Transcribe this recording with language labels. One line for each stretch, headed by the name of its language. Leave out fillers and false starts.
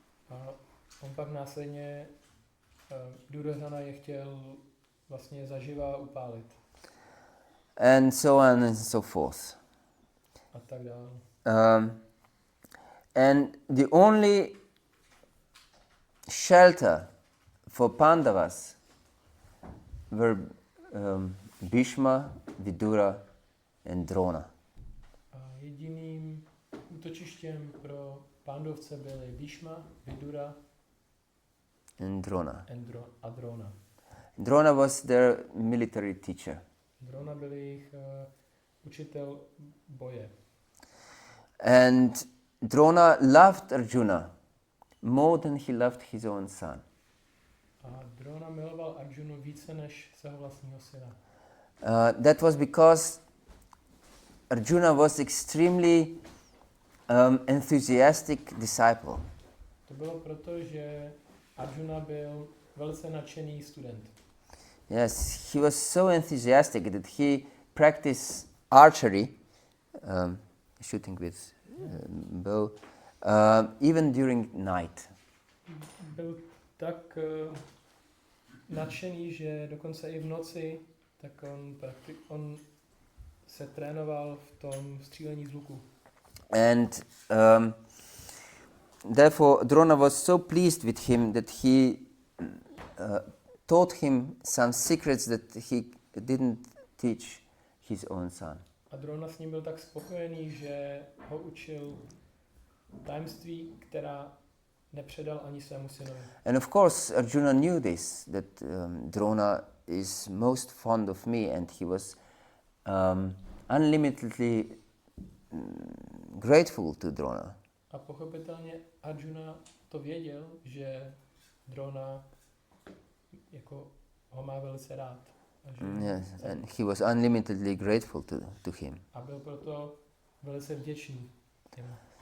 Czech: A on pak následně Duryodhana je chtěl vlastně zaživa upálit.
English: And so on and so forth.
Czech: A tak dále.
English: And the only shelter for Pandavas were Bhishma, Vidura and Drona.
Czech: A jediným útočištěm pro Pandavce byly Bhishma, Vidura
English: And Drona.
Czech: a Drona.
English: Drona was their military teacher.
Czech: Drona byl jejich učitel boje.
English: And Drona loved Arjuna more than he loved his own son.
Czech: A Drona miloval Arjunu více než svého vlastního syna.
English: That was because Arjuna was extremely enthusiastic disciple.
Czech: To bylo proto, že Arjuna byl velice nadšený student.
English: Yes, he was so enthusiastic that he practiced archery, shooting with bow, even during night.
Czech: Byl tak nadšený, že dokonce i v noci, tak on se trénoval v tom střílení z luku.
English: And therefore Drona was so pleased with him that he taught him some secrets that he didn't teach his own son.
Czech: A Drona s ním byl tak spokojený, že ho učil tajemství, která nepředal ani svému synovi.
English: And of course Arjuna knew this, that Drona is most fond of me, and he was unlimitedly grateful to Drona.
Czech: A pochopitelně Arjuna to věděl, že Drona jako ho má velice rád. A že
English: Yes, and he was unlimitedly grateful to him.
Czech: A byl proto velice vděčný jemu.